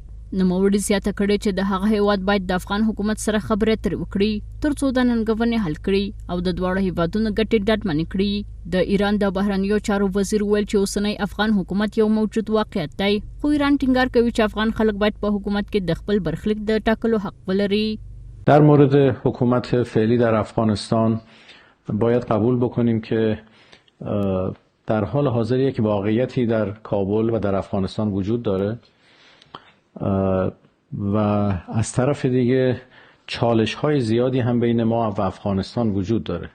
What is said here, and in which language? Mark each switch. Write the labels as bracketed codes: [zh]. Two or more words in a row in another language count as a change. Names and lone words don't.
[ps] نوموړي زیاته کړې چې د هغه هیواد باید د افغان حکومت سره خبرې اترې وکړي تر څو د ننګونې حل کړي او د دواړو هیوادونو ګټې ډاډمنې کړي. د ایران د بهرنیو چارو وزیر ویل چې اوسنی افغان حکومت یو موجود واقعیت دی، خو ایران ټینګار کوي چې افغان خلک باید په حکومت کې د خپل برخلیک د ټاکلو حق ولري. [fa] در مورد حکومت فعلی در افغانستان باید قبول بکنیم که در حال حاضر یک واقعیتی در کابل و در افغانستان وجود داره و از طرف دیگه چالش های زیادی هم بین ما و افغانستان وجود داره.